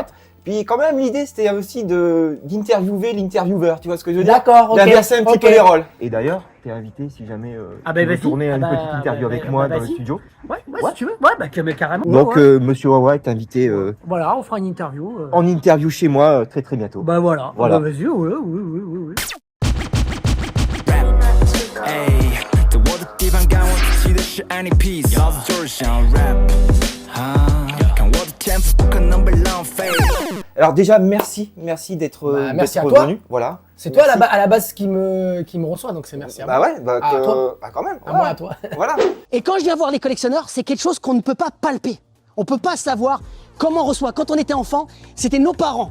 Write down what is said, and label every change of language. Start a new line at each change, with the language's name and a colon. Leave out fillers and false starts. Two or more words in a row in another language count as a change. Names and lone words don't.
French: Puis quand même l'idée c'était aussi d'interviewer l'intervieweur, tu vois ce que je veux dire? D'accord, ok. D'inverser un petit ok. peu les rôles. Et d'ailleurs, t'es invité si jamais Ah bah tu veux vas-y. tourner Ah une bah, petite interview bah, avec bah, moi bah, dans le vas-y. studio. Ouais, Ouais. si tu veux. Ouais, bah carrément. Donc ouais. Monsieur Wawa est invité Voilà, on fera une interview. en interview chez moi très très bientôt. Bah voilà. Voilà. Bah, vas-y, oui.
Chinese: Ay, 在我的地盘干我自己的事
English: any piece，
Chinese: 老子就是想要 rap，看我的天赋不可能被浪费。
French: Alors déjà merci d'être Bah, merci d'être à toi. venu. Voilà. C'est toi Merci. à la base qui me reçoit, donc c'est merci à Bah moi. ouais, bah, À toi. bah quand même. À moi, à toi. Voilà. Et quand je viens voir les collectionneurs, c'est quelque chose qu'on ne peut pas palper. On ne peut pas savoir comment on reçoit. Quand on était enfant, c'était nos parents.